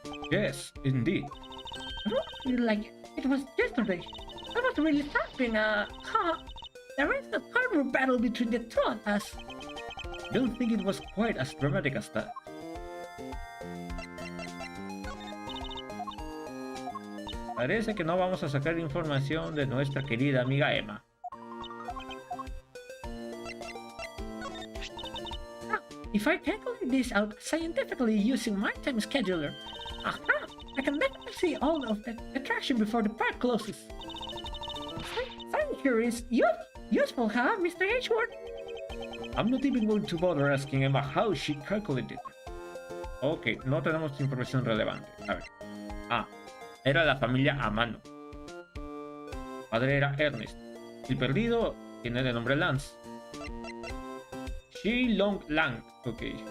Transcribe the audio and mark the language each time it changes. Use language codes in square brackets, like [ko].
[en] Yes, indeed. I don't feel like it was yesterday. I was really starting there is a horrible battle between the two of us. I don't think it was quite as dramatic as that. [es] Parece que no vamos a sacar información de nuestra querida amiga Emma. [en] If I calculate this out scientifically using my time scheduler, I can definitely see all of the attraction before the park closes. Science here is useful, huh, Mr. Edgeworth? I'm not even going to bother asking Emma how she calculated. [es] Ok, no tenemos información relevante. A ver. Era la familia a mano. Padre era Ernest. El perdido tiene de nombre Lance. Shi Long Lang. Ok.